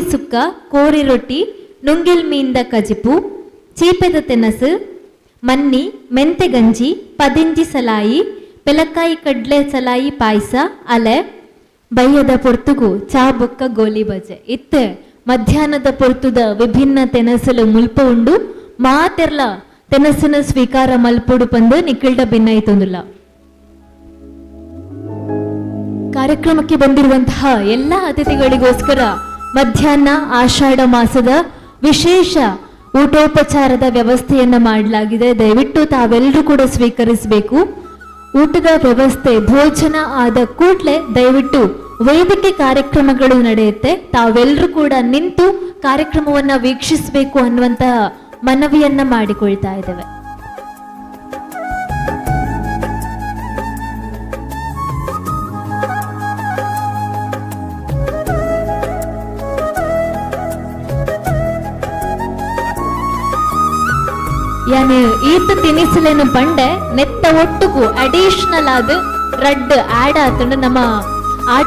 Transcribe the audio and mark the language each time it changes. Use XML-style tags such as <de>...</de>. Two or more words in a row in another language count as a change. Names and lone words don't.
<tcy>ಸುಕ್ಕ, ಕೋರಿ ರೊಟ್ಟಿ, ನುಂಗೆಲ್ ಮೀನ್ದ ಕಜಿಪು, ಚೀಪೆದ ತೆನಸು, ಮನ್ನಿ, ಮೆಂತೆ ಗಂಜಿ, ಪದಿಂಜಿ ಸಲಾಯಿ, ಪೆಲಕಾಯಿ ಕಡ್ಲೆ ಸಲಾಯಿ ಪಾಯಸ, ಅಲೆ ಬಯ್ಯದ ಪೊರ್ತುಗು ಚಾ ಬೊಕ್ಕ ಗೋಲಿ ಬಜೆ ಇತ್ತೆ ಮಧ್ಯಾಹ್ನದ ಪೊರ್ತುದ ವಿಭಿನ್ನ ತೆನಸುಲು ಮುಲ್ಪ ಉಂಡು ಮಾತೆರ್ಲ ತೆನಸಿನ ಸ್ವೀಕಾರ ಮಲ್ಪುಡು ಪಂದು ನಿಖಿಲ್ಡ ಭಿನ್ನೈತೊಂದುಲ್ಲ.</tcy> <kn>ಕಾರ್ಯಕ್ರಮಕ್ಕೆ ಬಂದಿರುವಂತಹ ಎಲ್ಲ ಅತಿಥಿಗಳಿಗೋಸ್ಕರ ಮಧ್ಯಾಹ್ನ ಆಷಾಢ ಮಾಸದ ವಿಶೇಷ ಊಟೋಪಚಾರದ ವ್ಯವಸ್ಥೆಯನ್ನ ಮಾಡಲಾಗಿದೆ. ದಯವಿಟ್ಟು ತಾವೆಲ್ಲರೂ ಕೂಡ ಸ್ವೀಕರಿಸಬೇಕು. ಊಟದ ವ್ಯವಸ್ಥೆ ಭೋಜನ ಆದ ಕೂಡಲೇ ದಯವಿಟ್ಟು ವೇದಿಕೆ ಕಾರ್ಯಕ್ರಮಗಳು ನಡೆಯುತ್ತೆ. ತಾವೆಲ್ಲರೂ ಕೂಡ ನಿಂತು ಕಾರ್ಯಕ್ರಮವನ್ನ ವೀಕ್ಷಿಸಬೇಕು ಅನ್ನುವಂತಹ ಮನವಿಯನ್ನ ಮಾಡಿಕೊಳ್ತಾ ಇದ್ದೇವೆ.</kn> <tcy>ಯಾನು ಈತ ತಿನಿಸಲೇನು ಬಂಡೆ ನೆತ್ತ ಒಟ್ಟುಗು ಅಡಿಷನಲ್ ಆದ ರಡ್ ಆಡ್ ಆತಂಡ ನಮ್ಮ ಆಟಿ</tcy>